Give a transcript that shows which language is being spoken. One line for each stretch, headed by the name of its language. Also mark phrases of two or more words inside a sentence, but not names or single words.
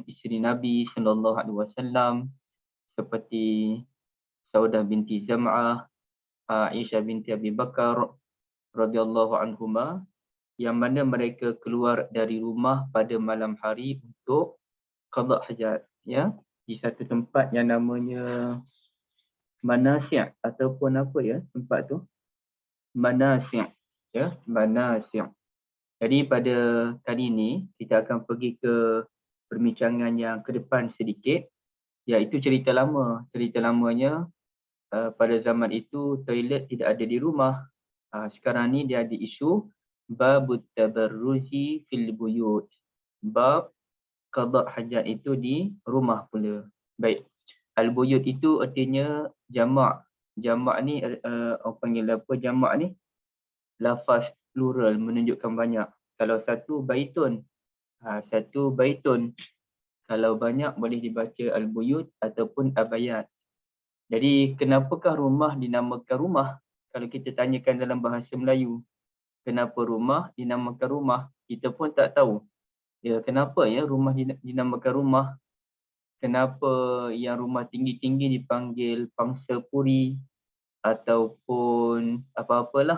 Malay: isteri Nabi
Arabic: sallallahu alaihi wasallam
Malay: seperti Saudah binti Zam'ah, Aisyah binti Abi Bakar
Arabic: radhiyallahu anhuma,
Malay: yang mana mereka keluar dari rumah pada malam hari untuk qada hajat, ya, di satu tempat yang namanya Manasya' ataupun apa ya tempat tu, Manasya', ya, Manasya'. Jadi pada kali ini kita akan pergi ke perbincangan yang ke depan sedikit, iaitu cerita lama. Cerita lamanya pada zaman itu toilet tidak ada di rumah. Sekarang ni dia ada isu
Arabic: babut tabarruzi fil buyut.
Malay: Bab qada hajat itu di rumah pula. Baik. Al-buyut itu artinya jamak. Jamak ni orang panggil apa jamak ni? Lafaz plural menunjukkan banyak. Kalau satu baitun. Satu baitun. Kalau banyak boleh dibaca al-buyut ataupun abayat. Jadi kenapakah rumah dinamakan rumah? Kalau kita tanyakan dalam bahasa Melayu, kenapa rumah dinamakan rumah? Kita pun tak tahu. Ya, kenapa ya rumah dinamakan rumah? Kenapa yang rumah tinggi-tinggi dipanggil pangsa puri ataupun apa-apalah.